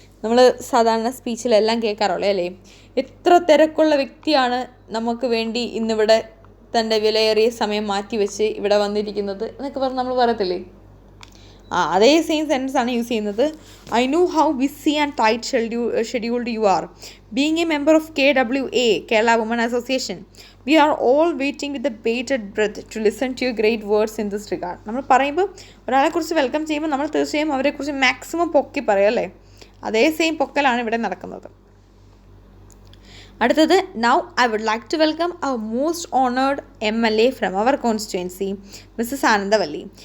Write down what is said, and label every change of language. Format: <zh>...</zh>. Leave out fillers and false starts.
<ml>നമ്മൾ സാധാരണ സ്പീച്ചിലെല്ലാം കേൾക്കാറുള്ളത് അല്ലേ, എത്ര തിരക്കുള്ള വ്യക്തിയാണ് നമുക്ക് വേണ്ടി ഇന്നിവിടെ തൻ്റെ വിലയേറിയ സമയം മാറ്റിവെച്ച് ഇവിടെ വന്നിരിക്കുന്നത് എന്നൊക്കെ പറഞ്ഞ് നമ്മൾ പറയത്തില്ലേ. അതേ സെയിം സെൻറ്റൻസ് ആണ് യൂസ് ചെയ്യുന്നത്.</ml> <en>I know how busy and tight scheduled you are. Being a member of KWA, Kerala woman association, we are all waiting with a bated breath to listen to your great words in this regard.</en> <ml>നമ്മൾ പറയുമ്പോൾ ഒരാളെക്കുറിച്ച് welcome ചെയ്യുമ്പോൾ നമ്മൾ തീർച്ചയായും അവരെക്കുറിച്ച് maximum പൊക്കി പറയും അല്ലേ. അതേ സെയിം പൊക്കലാണ് ഇവിടെ നടക്കുന്നത്. അടുത്തത്,</ml> <en>Now I would like to welcome our most honoured MLA from our constituency, Mrs Anandavalli.</en>